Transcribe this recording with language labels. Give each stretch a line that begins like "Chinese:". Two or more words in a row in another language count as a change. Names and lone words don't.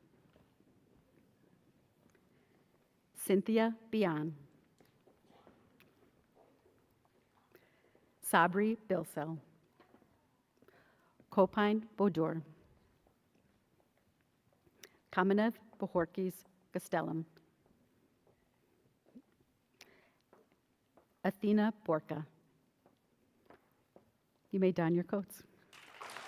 English: Cynthia Bian. Sabri Bilsel. Kopine Bodur. Kamenev Bohorkis Castellum. Athena Borka. You may don your coats.